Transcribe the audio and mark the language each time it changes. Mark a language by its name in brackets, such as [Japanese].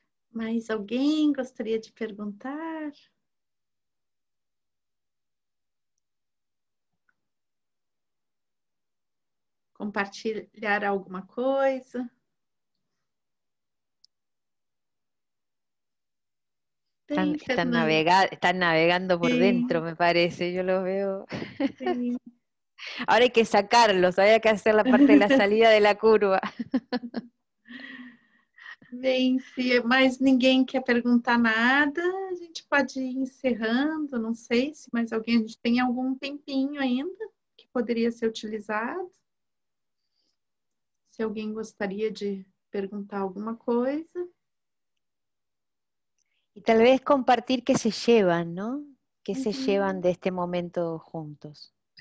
[Portuguese] Mais alguém gostaria de perguntar? Compartilhar alguma coisa? [Spanish] Están navegando por dentro, me parece, yo los veo. [Portuguese] Sim. [Spanish] Ahora hay que sacarlos, hay que hacer la parte de la salida de la curva. [Portuguese] Bem, se mais ninguém quer perguntar nada, a gente pode ir encerrando. Não sei se mais alguém, a gente tem algum tempinho ainda que poderia ser utilizado. Se alguém gostaria de perguntar alguma coisa. [Spanish] Y tal vez compartir qué se llevan, ¿no? ¿Qué se llevan de este momento juntos?